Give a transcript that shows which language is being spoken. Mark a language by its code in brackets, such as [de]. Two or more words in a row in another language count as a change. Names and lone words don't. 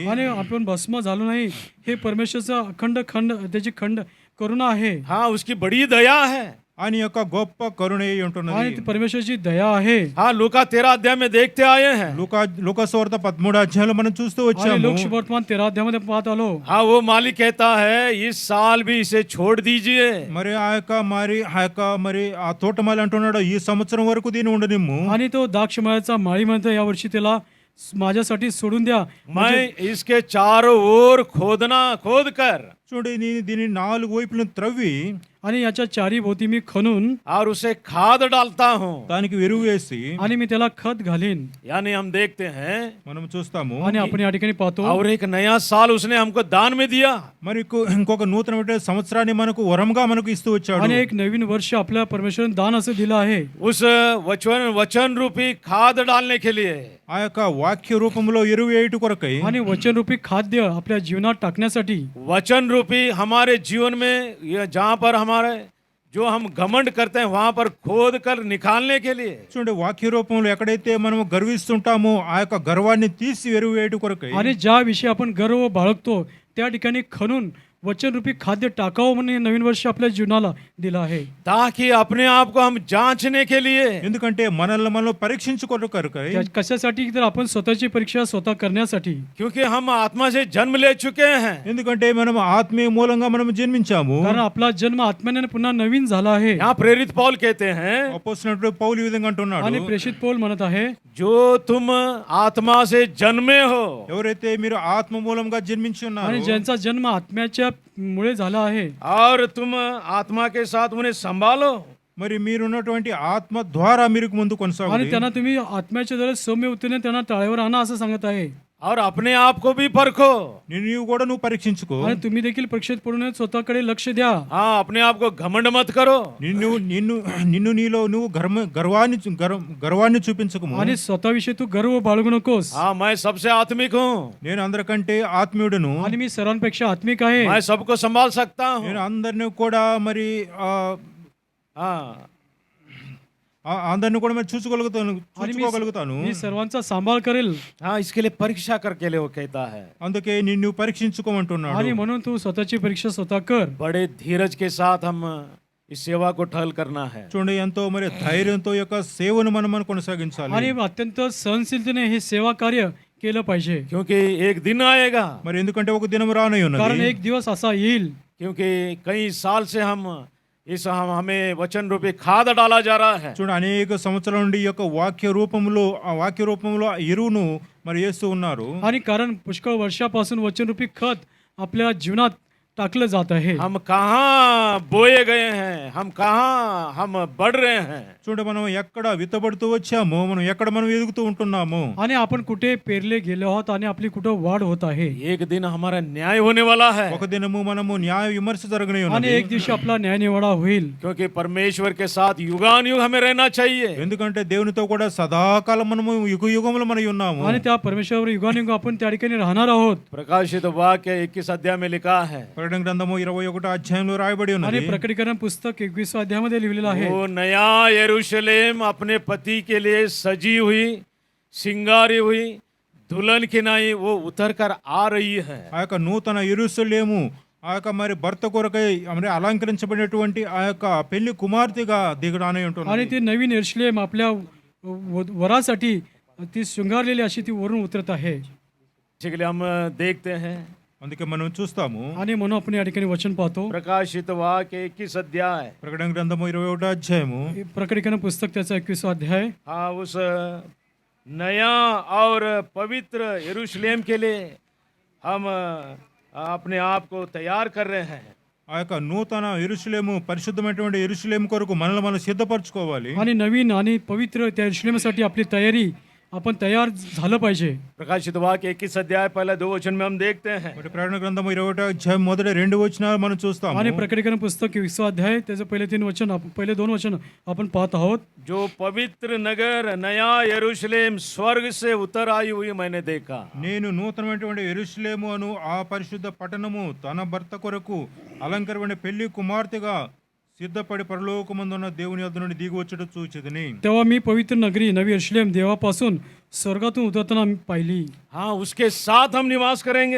[mr] आणि आपण भस्म झालो नाही हे परमेश्वरचा अखंड त्याची खंड करुणा आहे [hi] हाँ, उसकी बड़ी दया है। [te] ఆయన యొక్క గొప్ప కరుణ ఏంటున్నది? [mr] आणि ती परमेश्वरची दया आहे [hi] हाँ, लूका 13 अध्याय में देखते आए हैं। [te] లూకాసువార్త 13వ అధ్యాయంలో మనం చూస్తూ [mr] आणि [te] వచ్చాము. [mr] लोक वर्तमान 13 अध्यायामध्ये पाहत आलो [hi] हाँ, वो मालिक कहता है इस साल भी इसे छोड़ दीजिए। [te] మరి ఆ తోటమాలి అంటున్నాడు, ఈ సంవత్సరం వరకు దీన్ని ఉండనిమ్ము. [mr] आणि तो द्राक्षमळ्याचा माळी म्हणतो या वर्षी त्याला माझ्यासाठी सोडून द्या. [hi] मैं इसके चारों ओर खोद कर [te] చూడండి, నేను దీని 4 వైపులను త్రవ్వి [mr] आणि याच्या चारी भोवती मी खणून [hi] और उसे खाद डालता हूँ। [te] దానికి ఎరువు వేసి [mr] आणि मी त्याला खत घालीन. [hi] यानी हम देखते हैं [te] మనం చూస్తాము. [mr] आणि आपण या ठिकाणी पाहतो [hi] और एक नया साल उसने हमको दान में दिया। [te] మరి ఇంకొక నూతన సంవత్సరాన్ని మనకు వరంగా మనకు ఇస్తూ వచ్చాడు. [mr] आणि एक नवीन वर्ष आपल्या परमेश्वराने दान असं दिलं आहे [hi] उस वचन रूपी खाद डालने के लिए। [te] ఆ యొక్క వాక్య రూపంలో ఎరువు వేయుట కొరకై [mr] आणि वचनरूपी खाद्य आपल्या जीवनात टाकण्यासाठी [hi] वचन रूपी हमारे जीवन में जहाँ पर हमारे जो हम घमंड करते हैं वहां पर खोद कर निकालने के लिए। [te] చూడండి, వాక్య రూపంలో ఎక్కడైతే మనం గర్విస్తుంటామో ఆ యొక్క గర్వాన్ని తీసి ఎరువు వేయుట కొరకై [mr] आणि ज्या विषयी आपण गर्व बाळगतो त्या ठिकाणी खणून वचनरूपी खाद्य टाकावं म्हणून हे नवीन वर्ष आपल्या जीवनाला दिलं आहे [hi] ताकि अपने आप को हम जांचने के लिए, [te] ఎందుకంటే మనం పరీక్షించుకోవడం కొరకై. [mr] कशासाठी तर आपण स्वतःची परीक्षा स्वतः करण्यासाठी [hi] क्योंकि हम आत्मा से जन्म ले चुके हैं। [te] ఎందుకంటే మనం ఆత్మీయ మూలంగా మనం జన్మించాము. [mr] कारण आपला जन्म आत्म्याने पुन्हा नवीन झाला आहे. [hi] यहाँ प्रेरित पौल कहते हैं, [te] అపోస్తలుడు పౌలు ఈ విధంగా అంటున్నాడు, [mr] आणि प्रेषित पौल म्हणत आहे [hi] जो तुम आत्मा से जन्मे हो, [te] ఎవరైతే మీరు ఆత్మ మూలంగా జన్మించి [mr] आणि [te] ఉన్నారు [mr] ज्यांचा जन्म आत्म्याच्या मुळे झाला आहे [hi] और तुम आत्मा के साथ उन्हें संभालो, [te] మరి మీరున్నటువంటి ఆత్మ ద్వారా మీరు ముందు [mr] आणि [te] కొనసాగాలి. [mr] त्यांना तुम्ही आत्म्याच्या द्वारे सौम्य उत्तीने त्यांना टाळेवर आणा असं सांगत आहे. [hi] और अपने आप को भी परखो। [te] నీవు కూడా నువ్వు పరీక్షించుకో. [mr] आणि तुम्ही देखील परीक्षेत पडून स्वतःकडे लक्ष द्या. [hi] हाँ, अपने आप को घमंड मत करो। [te] నిన్ను నీలో నువ్వు గర్వాన్ని చూపించకము. [mr] आणि स्वतःविषयी तू गर्व बाळगू नकोस. [hi] हाँ, मैं सबसे आत्मिक हूँ, [te] నేను అందరికంటే ఆత్మీయుడను. [mr] आणि मी सर्वांपेक्षा आत्मिक आहे. [hi] मैं सबको संभाल सकता हूँ। [te] నేను అందరిని కూడా మరి [hi] हाँ, [te] అందరిని కూడా మరి చూసుకోగలుగుతాను. [mr] मी सर्वांचा सांभाळ करेल. [hi] हाँ, इसके लिए परीक्षा करके लिए वो कहता है। [te] అందుకే నిన్ను పరీక్షించుకోమంటున్నాడు. [mr] आणि म्हणून तू स्वतःची परीक्षा स्वतः कर. [hi] बड़े धीरज के साथ हम इस सेवा को ठहल करना है। [te] చూడండి, ఎంతో మరి ధైర్యంతో యొక్క సేవను మనం కొనసాగించాలి. [mr] आणि अत्यंत सहनशीलतेने हे सेवा कार्य केलं पाहिजे. [hi] क्योंकि एक दिन आएगा, [te] మరి ఎందుకంటే ఒక దినం రానై [mr] कारण [te] ఉన్నది. [mr] एक दिवस असा येईल [hi] क्योंकि कई साल से हमें वचन रूपी खाद डाला जा रहा है। [te] చూడండి, అనేక సంవత్సరాల నుండి ఈ యొక్క వాక్య రూపంలో ఆ ఎరువును మరి వేస్తూ ఉన్నారు. [mr] आणि कारण पुष्कळ वर्षापासून वचनरूपी खत आपल्या जीवनात टाकलं जात आहे. [hi] हम कहाँ बोए गए हैं, हम बढ़ रहे हैं। [te] చూడండి, మనం ఎక్కడ విత్తబడుతూ వచ్చాము, మనం ఎక్కడ ఎదుగుతూ ఉంటున్నాము. [mr] आणि आपण कुठे पेरले गेलो आहोत आणि आपली कुठं वाढ होत आहे. [hi] एक दिन हमारा न्याय होने वाला है, [te] ఒక దినము మనము న్యాయ విమర్శ జరగనే [mr] आणि [te] ఉన్నది. [mr] एक दिवशी आपला न्याय निवाडा होईल. [hi] क्योंकि परमेश्वर के साथ युगानुयुग हमें रहना चाहिए। [te] ఎందుకంటే దేవునితో కూడా సదాకాలం మనము యుగములు మనై ఉన్నాము. [mr] आणि त्या परमेश्वरावर युगानुयुग आपण त्या ठिकाणी राहणार आहोत. [hi] प्रकाशित वाक्य 21 अध्याय में लिखा है, [te] ప్రకటన గ్రంథము 21వ అధ్యాయంలో రాయబడి [mr] आणि [te] ఉన్నది. [mr] प्रकटीकरण पुस्तक 21व्या अध्यायामध्ये लिहिलेलं आहे. [hi] वो नया यरूशलेम अपने पति के लिए सजी हुई, सिंगारी हुई दुल्हन की नाई वो उतर कर आ रही है। [te] ఆ యొక్క నూతన యెరూషలేము ఆ యొక్క మరి భర్త కొరకై మరి అలంకరించబడినటువంటి ఆ యొక్క పెళ్లి కుమార్తెగా దిగడానే [mr] आणि [te] ఉంటుంది. [mr] ती नवीन यरूशलेम आपल्या वरासाठी ती शृंगारलेली अशी ती वरून उतरत आहे. [hi] इसके लिए हम देखते हैं, [te] అందుకే మనం చూస్తాము. [mr] आणि म्हणून आपण या ठिकाणी वचन पाहतो. [hi] प्रकाशित वाक्य 21 अध्याय, [te] ప్రకటన గ్రంథము 21వ అధ్యాయము. [mr] प्रकटीकरण पुस्तक त्याचा 21वां अध्याय. [hi] हाँ, उस नया और पवित्र यरूशलेम के लिए हम अपने आप को तैयार कर रहे हैं। [te] ఆ యొక్క నూతన యెరూషలేము పరిశుద్ధమైనటువంటి యెరూషలేము కొరకు మనల్ని మనం సిద్ధపరచుకోవాలి. [mr] आणि नवीन आणि पवित्र त्या यरूशलेमासाठी आपली तयारी आपण तयार झालं पाहिजे. [hi] प्रकाशित वाक्य 21 अध्याय पहले 2 वचन में हम देखते हैं [te] మరి ప్రకటన గ్రంథము 21వ అధ్యాయం మొదటి 2 వచనాలు మనం చూస్తాము. [mr] आणि प्रकटीकरण पुस्तक 20 अध्याय त्याचे पहिले 3 वचन पहिले 2 वचन आपण पाहत आहोत. [hi] जो पवित्र नगर नया यरूशलेम स्वर्ग से उतर आई हुई मैंने देखा. [te] నేను నూతనమైనటువంటి యెరూషలేము అను ఆ పరిశుద్ధ పట్టణము తన భర్త కొరకు అలంకరమైన పెళ్లి కుమార్తెగా సిద్ధపడి పరలోకమందున్న దేవుని యొద్ద నుండి దిగి వచ్చుట చూచితిని. [mr] तेव्हा मी पवित्र नगरी नवी यरूशलेम देवापासून स्वर्गातून उतरताना पाहिली. [hi] हाँ, उसके साथ हम निवास करेंगे